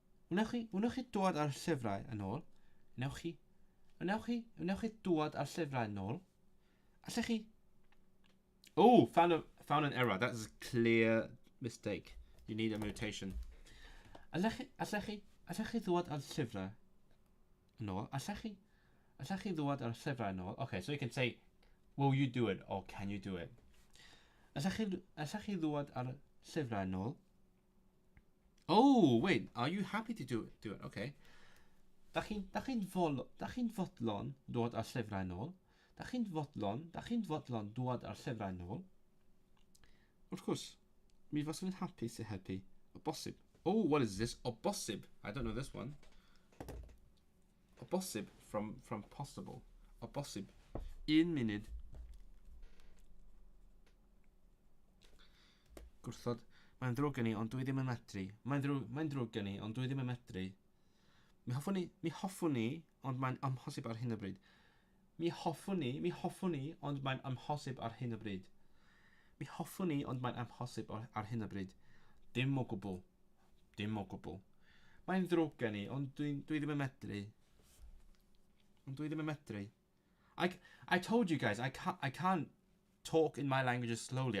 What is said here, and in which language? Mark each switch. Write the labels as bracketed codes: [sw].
[cy] Wnewch chi dod ar llyfrau yn ôl? Wnewch chi dod ar llyfrau yn ôl? Allech chi... [en] Oh, found an error. That is a clear mistake. You need a mutation. [cy] Allech chi ddod ar llyfrau yn ôl? Allech chi ddod ar llyfrau yn ôl? [en] Okay, so you can say, will you do it or can you do it? [cy] Allech chi ddod ar llyfrau yn ôl? [en] Oh, wait, are you happy to do it? Okay. [cy] Da chi'n fodlon dod ar llyfrau yn ôl? Da chi'n fodlon dod ar llyfrau yn ôl? Wrth gwrs, mi fyswn i'n hapus i helpu. O bosib. [en] Oh, what is this? [cy] O bosib. [en] I don't know this one. [cy] O bosib [en] from possible. [cy] O bosib. 1 munud. Gwrthod. Mae'n ddrwg gen i, ond dwi ddim yn medru. Mae'n ddrwg gen i, ond dwi ddim yn medru. Mi hoffwn ni, ond mae'n amhosib ar hyn o bryd. Mi hoffwn ni, ond mae'n amhosib ar hyn o bryd. Mi hoffwn ni, ond mae'n amhosib ar hyn o bryd. Dim o gwbl. Mae'n ddrwg gen i, ond dwi ddim yn medru. [en] I told you guys, I can't talk in my languages slowly.